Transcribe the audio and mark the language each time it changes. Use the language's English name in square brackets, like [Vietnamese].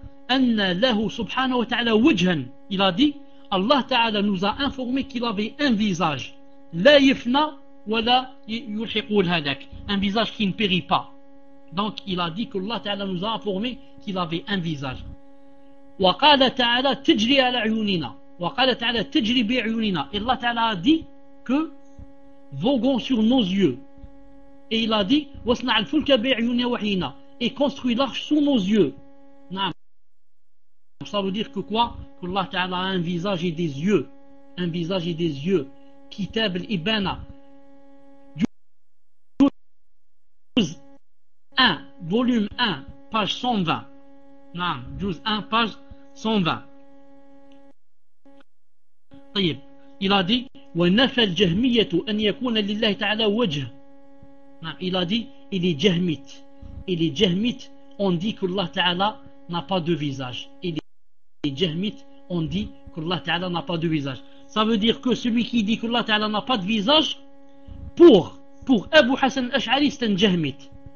[Arabic] أن له سبحانه وتعالى وجها. [French] Il a dit, Allah Ta'ala nous a informé qu'il avait un visage. [Arabic] لا يفنى ولا يلحق الهلاك. [French] Un visage qui ne périt pas. Donc il a dit qu'Allah Ta'ala nous a informé qu'il avait un visage. [Arabic] وقال تعالى تجري على عيوننا. وقال تعالى تجري بعيوننا. [French] Et Allah Ta'ala a dit que voguons sur nos yeux. Et il a dit [Arabic] واصنع الفلك بعيوننا وحينا. [French] Et construis l'arche sous nos yeux. Ça veut dire que quoi? Qu'Allah Ta'ala a un visage et des yeux. Un visage et des yeux. Kitab al-Ibana. 12.1, volume 1, page 120. Non, 12.1, page 120. Il a dit [Arabic] وَنَفَى الْجَهْمِيَّةُ أَنْ يَكُونَ لِلَّهِ تَعَلَى وَجْهٍ. [French] Il a dit et les Jahmites. Et les Jahmites ont dit qu'Allah Ta'ala n'a pas de visage. Et les Jahmites ont dit qu'Allah Ta'ala n'a pas de visage. Ça veut dire que celui qui dit qu'Allah Ta'ala n'a pas de visage, pour Abu Hassan al-Ash'ari, c'est un Jahmite.